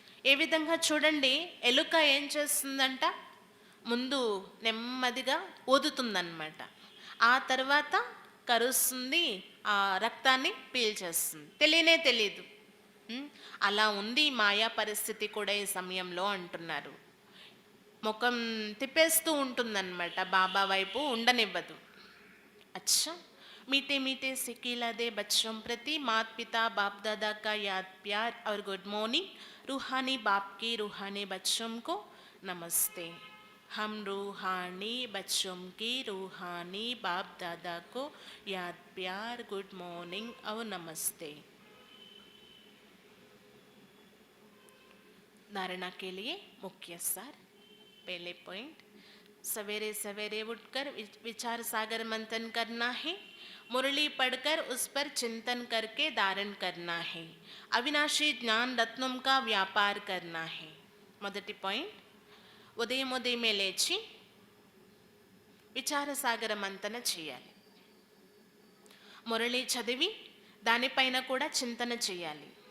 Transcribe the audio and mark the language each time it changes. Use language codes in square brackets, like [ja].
[te] ఏ విధంగా చూడండి, ఎలుక ఏం చేస్తుందంట, ముందు నెమ్మదిగా ఊదుతుందన్నమాట, ఆ తర్వాత కరుస్తుంది, ఆ రక్తాన్ని పీల్చేస్తుంది, తెలియదు. అలా ఉంది మాయా పరిస్థితి కూడా ఈ సమయంలో అంటున్నారు. ముఖం తిప్పేస్తూ ఉంటుందన్నమాట, బాబా వైపు ఉండనివ్వదు. [hi] అచ్చా, मीठे मीठे सिकिला दे बच्चों प्रति मात पिता बाप दादा का याद प्यार और गुड मॉर्निंग. रूहानी बाप की रूहानी बच्चों को नमस्ते. हम रूहानी बच्चों की रूहानी बाप दादा को याद प्यार गुड मॉर्निंग और नमस्ते. धारणा के लिए मुख्य सार. पहले पॉइंट, सवेरे सवेरे उठकर विचार सागर मंथन करना है, मुरली पढ़कर उस पर चिंतन करके धारण करना है, अविनाशी ज्ञान रत्नों का व्यापार करना है. [te] మొదటి పాయింట్, ఉదయమే లేచి విచార సాగర మంతన చేయాలి, మురళి చదివి దానిపైన కూడా చింతన చేయాలి.